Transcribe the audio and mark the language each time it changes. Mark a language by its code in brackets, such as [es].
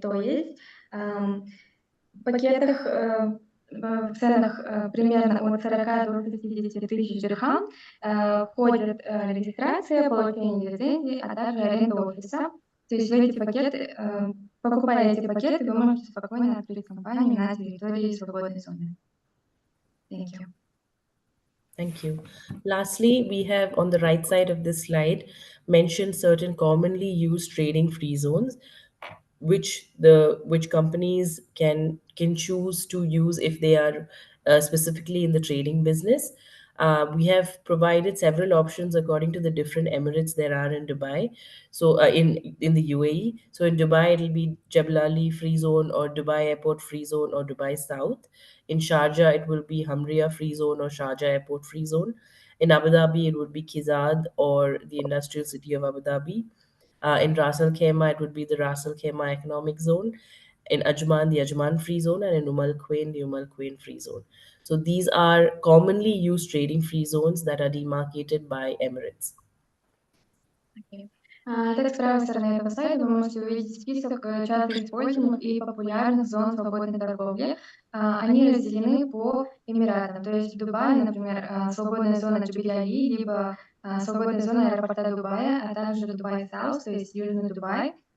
[ru] То есть в пакетах в ценах примерно от 40 до 60 тысяч дирхам входит регистрация, получение лицензии, а также аренда офиса. То есть в эти пакеты, покупая эти пакеты, вы можете спокойно открыть компанию на территории свободной зоны. [en] Thank you. Thank you. Lastly, we have on the right side of this slide mentioned certain commonly used trading free zones, which companies can choose to use if they are specifically in the trading business. We have provided several options according to the different emirates there are in Dubai. So in the UAE. So in Dubai, it'll be Jebel Ali Free Zone or Dubai Airport Free Zone or Dubai South. In Sharjah, it will be Hamria Free Zone or Sharjah Airport Free Zone. In Abu Dhabi, it would be Kizad or the industrial city of Abu Dhabi. In Ras Al Khaimah, it would be the Ras Al Khaimah Economic Zone. In Ajman, the Ajman Free Zone, and in Al Quwain, the Al Quwain Free Zone. So these are commonly used trading free zones that are demarcated by Emirates. Okay. [ru] Так, с правой стороны этого слайда вы можете увидеть список часто используемых и популярных зон свободной торговли. Они разделены по эмиратам. То есть в Дубае, например, свободная зона Джебель-Али, либо свободная зона аэропорта Дубая, а также Дубай Саус, то есть Южный Дубай.